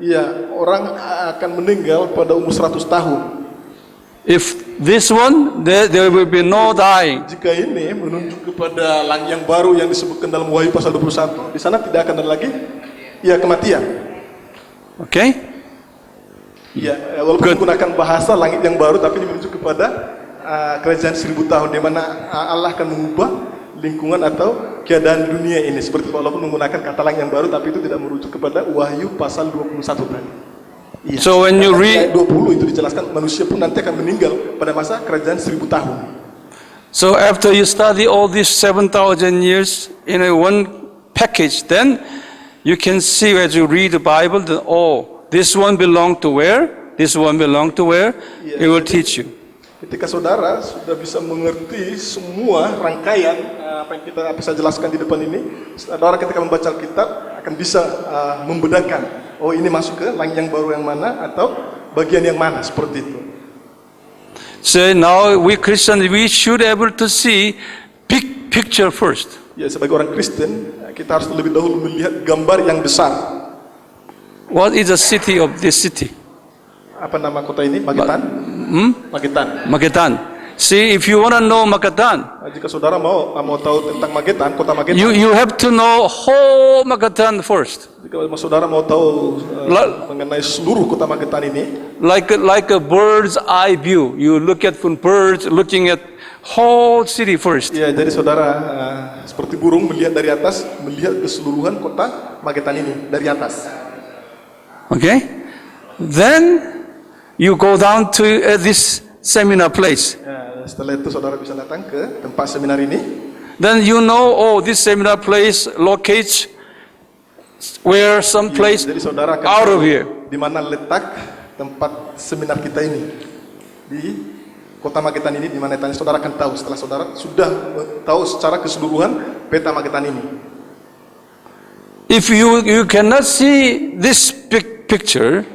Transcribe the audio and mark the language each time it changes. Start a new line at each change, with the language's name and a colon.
Indonesian: Iya, orang akan meninggal pada umur 100 tahun.
English: If this one, there will be no dying.
Indonesian: Jika ini menunjuk kepada langit yang baru yang disebutkan dalam Wahyu pasal 21, di sana tidak akan ada lagi kematian.
English: Okay?
Indonesian: Iya, walaupun menggunakan bahasa langit yang baru, tapi ini menunjuk kepada kerajaan 1000 tahun di mana Allah akan mengubah lingkungan atau keadaan dunia ini, seperti walaupun menggunakan kata langit yang baru, tapi itu tidak merujuk kepada Wahyu pasal 21 tadi. Iya.
English: So when you
Indonesian: Ayat
English: read,
Indonesian: 20 itu dijelaskan manusia pun nanti akan meninggal pada masa kerajaan 1000 tahun.
English: so after you study all these 7,000 years in a one package, then you can see as you read the Bible that this one belong to where, this one belong to where. It will teach you.
Indonesian: Ketika saudara sudah bisa mengerti semua rangkaian apa yang kita bisa jelaskan di depan ini, saudara ketika membaca Alkitab akan bisa membedakan, oh ini masuk ke langit yang baru yang mana atau bagian yang mana, seperti itu.
English: So now we Christians, we should able to see big picture first.
Indonesian: Ya, sebagai orang Kristen kita harus lebih dahulu melihat gambar yang besar.
English: What is the city of this city?
Indonesian: Apa nama kota ini? Magetan. Magetan. Magetan.
English: See, if you want to know Magetan,
Indonesian: Jika saudara mau tahu tentang Magetan, kota Magetan,
English: you have to know whole Magetan first.
Indonesian: jika saudara mau tahu mengenai seluruh kota Magetan ini,
English: Like a bird's eye view. You look at from birds, looking at whole city first.
Indonesian: ya jadi saudara seperti burung melihat dari atas, melihat keseluruhan kota Magetan ini dari atas.
English: Okay? then you go down to this seminar place.
Indonesian: Ya, setelah itu saudara bisa datang ke tempat seminar ini.
English: Then you know, oh, this seminar place locates where some place
Indonesian: Jadi saudara akan
English: out
Indonesian: tahu
English: of here.
Indonesian: di mana letak tempat seminar kita ini di kota Magetan ini, di mana tanya saudara akan tahu setelah saudara sudah tahu secara keseluruhan peta Magetan ini.
English: If you cannot see this big picture,